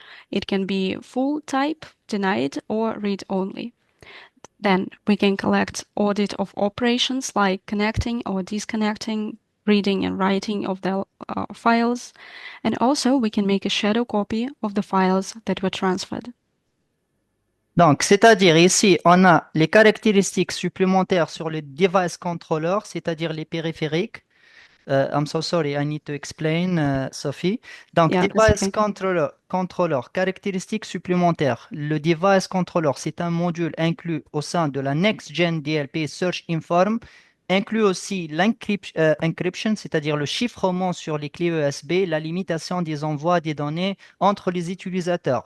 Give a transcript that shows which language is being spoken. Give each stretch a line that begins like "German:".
English: It can be full type, denied, or read only. Then we can collect audit of operations like connecting or disconnecting, reading and writing of the files. And also we can make a shadow copy of the files that were transferred.
French: Donc, c'est-à-dire ici, on a les caractéristiques supplémentaires sur le device controller, c'est-à-dire les périphériques.
English: I'm so sorry, I need to explain, Sophie.
French: Donc,
English: Yeah, that's
French: device
English: okay.
French: controller, caractéristiques supplémentaires. Le device controller, c'est un module inclus au sein de la Next Gen DLP Search Inform inclut aussi l'encryption, c'est-à-dire le chiffrement sur les clés USB, la limitation des envois des données entre les utilisateurs.